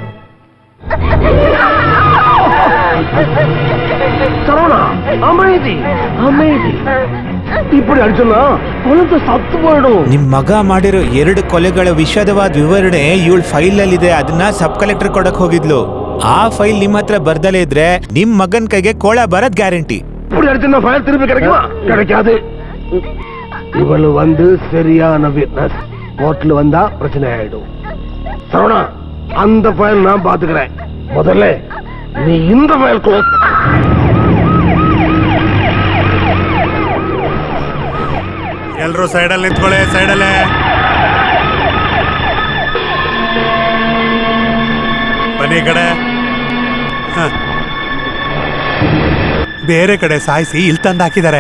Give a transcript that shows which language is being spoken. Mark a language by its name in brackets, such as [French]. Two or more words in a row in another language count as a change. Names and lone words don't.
[Kannada] ನಿಮ್ ಮಗ ಮಾಡಿರೋ 2 ಕೊಲೆಗಳ ವಿಷದವಾದ ವಿವರಣೆ ಇವಳ ಫೈಲ್ ಅಲ್ಲಿದೆ. ಅದನ್ನ ಸಬ್ ಕಲೆಕ್ಟರ್ ಕೊಡಕ್ ಹೋಗಿದ್ಲು. ಆ ಫೈಲ್ ನಿಮ್ ಹತ್ರ ಬರ್ದಲೇ ಇದ್ರೆ ನಿಮ್ ಮಗನ್ ಕೈಗೆ ಕೋಳ ಬರದ್ ಗ್ಯಾರಂಟಿ. [Tamil] ஃபைல் திருப்பி கிடைக்குமா? கிடைக்காது. இவளு சரியான விட்னஸ். கோர்ட்ல வந்தா பிரச்சனை ஆயிடும். சரவணா, அந்த ஃபைல் நான் பாத்துக்கிறேன். முதல்ல நீ இந்த ஃபைல் க்ளோஸ். [Kannada] ಎಲ್ರು ಸೈಡಲ್ಲಿ ನಿಂತ್ಕೊಳ್ಳಿ, ಸೈಡಲ್ಲೇ. ಬನ್ನಿ ಈ ಕಡೆ. ಬೇರೆ ಕಡೆ ಸಾಯಿಸಿ ಇಲ್ಲಿ ತಂದು ಹಾಕಿದ್ದಾರೆ.